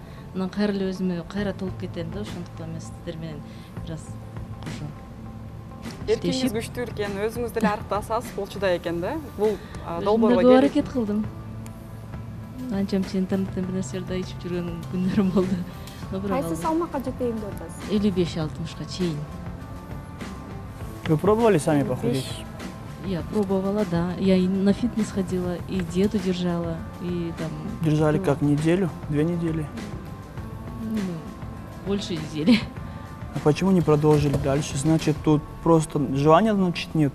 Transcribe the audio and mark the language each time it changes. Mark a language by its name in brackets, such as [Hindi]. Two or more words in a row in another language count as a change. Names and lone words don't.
[Kyrgyz] Анан кайра эле өзүмө кайра толуп кетем да, ошондуктан мен сиздер менен бир аз ошо. Эркиңиз күчтүү экен, өзүңүз деле арыктасаңыз болчудай экен да. Бул долбоорго көп аракет кылдым. Анча интернеттен бир нерселерди ичип жүргөн күнүм болду. Кайсы салмакка жетейин деп атасыз? 55-60-ка чейин. [Russian] Вы пробовали сами похудеть? Я пробовала, да. Я и на фитнес ходила, и диету держала, и там... Держали как, неделю, 2 недели? Ну, больше недели. А почему не продолжили дальше? Значит, тут просто желания, значит, нету.